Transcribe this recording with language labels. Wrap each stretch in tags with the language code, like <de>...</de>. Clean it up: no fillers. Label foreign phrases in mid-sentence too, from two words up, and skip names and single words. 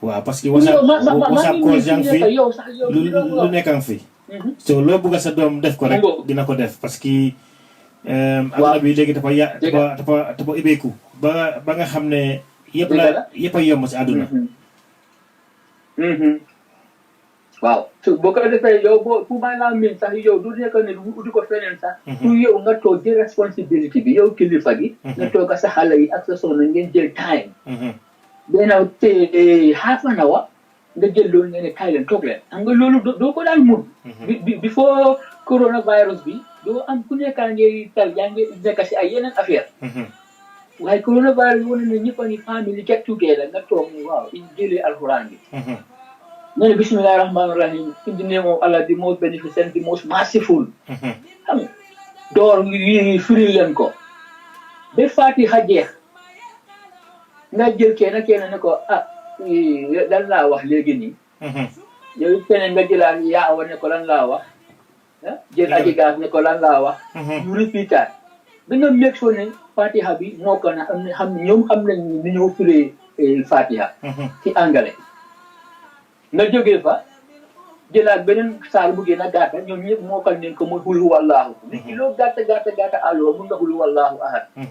<fr>parce que</fr> <wo>WhatsApp call jàng fi lu nekkan fi so loo bëgg sa doom def ko rek dina ko def</wo> <fr>parce que</fr> <wo>adduna bi léegi dafa ibeeku ba nga xam ne yëpp a yomb si àdduna waaw boo ko defee yow fu may laa min sax yow du nekk ne du ko feneen sax pour yow nga toog jël responsibility bi yow kilifa gi nga toog sa xale yi ak sa soxna ngeen jël time benn</wo> <en>half an hour</en> <wo>nga jël loolu ngeen ne kaay leen toog leen xam nga loolu doo ko daan mun</wo> <en>before coronavirus</en> <wo>bi doo am ku nekkaa ngay tal yaa ngi nekk si ay yeneen affaire waaye coronavirus wane ne ñëpp a ngi</wo> <en>family get together</en> <wo>nga toog ni waaw in jëlee alxuraan bi nga ne</wo> <ar>بسم الله الرحمن الرحيم</ar> <en>in the name of Allah the most beneficent the most merciful</en> <wo>xam nga door yi firi leen ko ba Fatiha jeex nga jël kenn ne ko lan laa wax léegi nii yow keneen nga jëlaat yaa awa ne ko lan laa wax jël aji gaas ne ko lan laa wax ñu répétaat ba nga</wo> <en>make sure</en> <wo>ne Fatiha bi moo ko na ñoom xam nañ ni ñoo firee Fatiha ci anglais nga jógee fa jëlaat beneen saar bu gën a gàtta ñoom ñëpp mookal nañ ko mooy</wo> <ar>قل هو الله</ar> <wo>nit ki loo gàtta aloo mun nga</wo> <ar>قل هو الله أحد</ar>